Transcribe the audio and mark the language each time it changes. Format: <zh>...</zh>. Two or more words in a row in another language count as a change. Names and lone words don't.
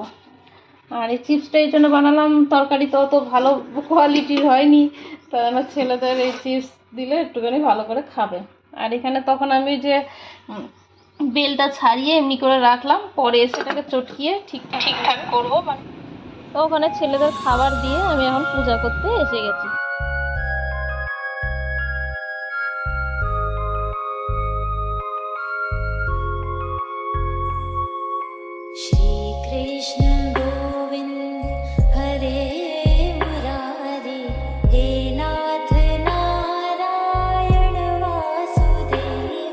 <bn>আর এই চিপসটা এই জন্য বানালাম, তরকারি তো অত ভালো কোয়ালিটির হয়নি, তাই আমার ছেলেদের এই চিপস দিলে একটুখানি ভালো করে খাবে। আর এখানে তখন আমি যে বেলটা ছাড়িয়ে এমনি করে রাখলাম, পরে এসে এটাকে চটকিয়ে ঠিকঠাক করবো। তো ওখানে ছেলেদের খাবার দিয়ে আমি এখন পূজা করতে এসে গেছি।</bn> <sa>श्रीकृष्ण गोविन्द हरे मुरारे, हे नाथ नारायण वासुदेव।</sa>